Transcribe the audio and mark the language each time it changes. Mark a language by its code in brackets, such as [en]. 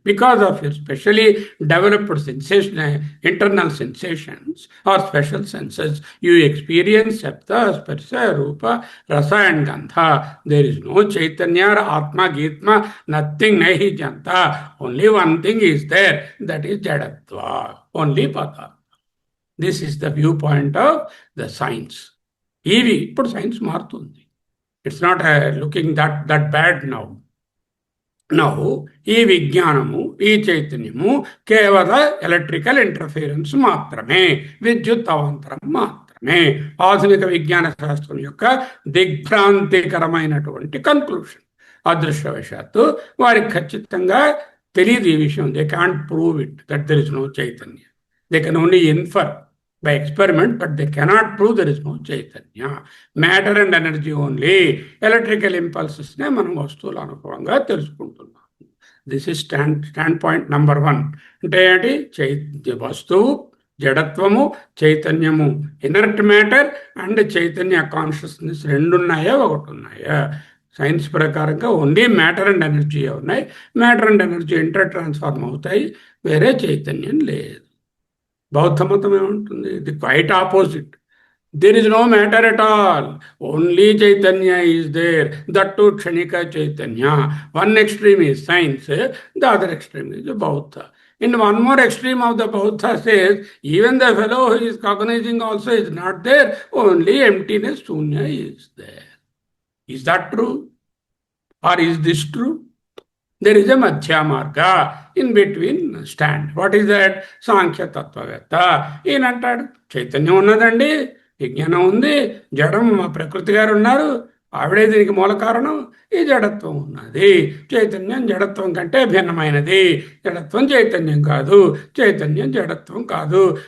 [en] Because of your specially developed sensation, internal sensations or special senses, you experience Sapta, Sparsha, Rupa, Rasa and Gandha. There is no Chaitanya, Atma, Gitma, nothing [hi] nahi janta. [en] Only one thing is there, that is Jadatva, only Pada. This is the viewpoint of the science. [te] Ivi, ఇప్పుడు science మారుతుంది. [en] It's not looking that bad now. [te] Now ఈ విజ్ఞానము, ఈ చైతన్యము కేవల electrical interference మాత్రమే, విద్యుత్ అవాంతరం మాత్రమే. ఆధునిక విజ్ఞాన శాస్త్రం యొక్క దిగ్భ్రాంతికరమైనటువంటి కన్క్లూషన్. అదృష్టవశాత్తు వారికి ఖచ్చితంగా తెలియదు ఈ విషయం. [en] They can't prove it that there is no చైతన్య. They can only infer by experiment, but they cannot prove there is no Chaitanya. Matter and energy only. Electrical impulses [te] ne మనం వస్తువుల అనుభవంగా తెలుసుకుంటున్నాం. [en] This is standpoint number 1. [te] అంటే ఏంటి? వస్తువు, జడత్వము, చైతన్యము, [en] inert matter and చైతన్య consciousness [te] రెండు ఉన్నాయా, ఒకటి ఉన్నాయా? సైన్స్ ప్రకారంగా [en] only matter and energy [te] ఉన్నాయి. [en] matter and energy inter transform [te] అవుతాయి, వేరే చైతన్యం లేదు. బౌద్ధ మతం ఏముంటుంది? [en] The quite opposite. There is no matter at all, only చైతన్య is there, that to క్షణిక చైతన్య. One extreme is science, the other extreme is బౌద్ధ. In one more extreme of the Bauddha says, even the fellow who is cognizing also is not there, only emptiness, shunya is there. Is that true? Or is this true? There is a madhya marga in between stand. What is that? Sankhya Tattvavetta. [te] ఈయనంటాడు చైతన్యం ఉన్నదండి, విజ్ఞానం ఉంది, జడం మా ప్రకృతి గారు ఉన్నారు, ఆవిడే దీనికి మూల కారణం. ఈ జడత్వం ఉన్నది. చైతన్యం జడత్వం కంటే భిన్నమైనది. జడత్వం చైతన్యం కాదు, చైతన్యం జడత్వం కాదు.